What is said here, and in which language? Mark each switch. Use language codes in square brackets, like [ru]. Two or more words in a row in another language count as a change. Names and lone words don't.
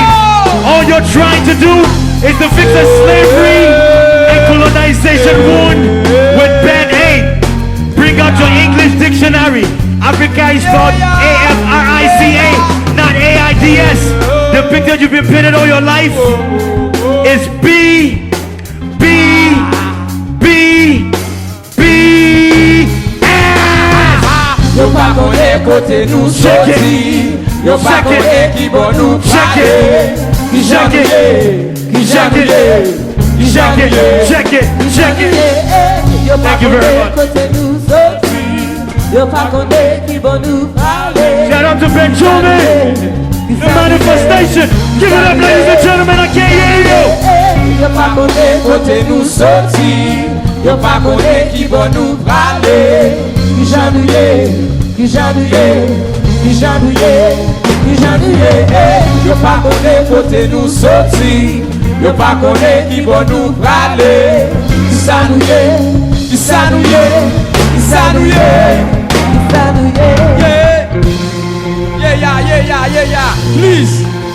[en] All you're trying to do is to fix a slavery and colonization wound with bad aid. Bring out your English dictionary. Africa is spelled A-F-R-I-C-A, not A-I-D-S. The picture you've been painted all your life is B-B-B-B-S. [ht] Yo pa konen kote nou soti. Yo pa konen ki bon nou pale. Ki jan nou ye, ki jan nou ye, ki jan nou ye. [en] Check it. [ht] Yo pa [en] Thank you very [ht] konen [en] much. [ht] kote nou soti. Yo pa konen ki bon nou pale. [en] Shout out to Bennchoumy, the Manifestasyon. Give it up, ladies and gentlemen. I can't hear you. [ht] Yo pa konen kote nou soti. Yo pa konen ki bon nou pale. Ki jan nou ye, ki jan nou ye, ki jan nou ye, ki jan nou ye. Yo pa konen kote nou soti. Yo pa konen ki bon nou prale. Ki sa nou ye, ki sa nou ye, ki sa nou ye, ki sa nou ye. [en] Yeah, yeah. Please.